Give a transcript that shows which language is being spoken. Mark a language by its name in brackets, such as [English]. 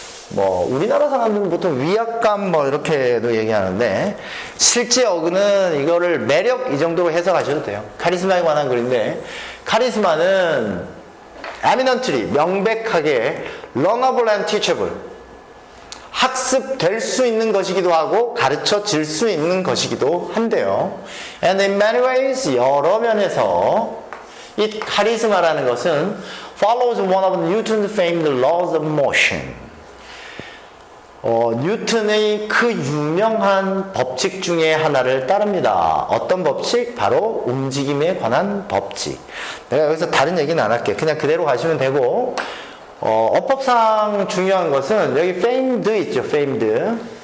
[Korean] 뭐 우리나라 사람들은 보통 위압감 뭐 이렇게도 얘기하는데 실제 어근은 이거를 매력 이 정도로 해석하셔도 돼요. 카리스마에 관한 글인데 카리스마는 eminently 명백하게 [English] learnable and teachable [Korean] 학습될 수 있는 것이기도 하고 가르쳐질 수 있는 것이기도 한데요. [English] And in many ways [Korean] 여러 면에서 이 카리스마라는 것은 [English] follows one of Newton's famed laws of motion. [Korean] 뉴턴의 그 유명한 법칙 중에 하나를 따릅니다. 어떤 법칙? 바로 움직임에 관한 법칙. 내가 여기서 다른 얘기는 안 할게. 그냥 그대로 가시면 되고 어법상 중요한 것은 여기 famed 있죠. famed.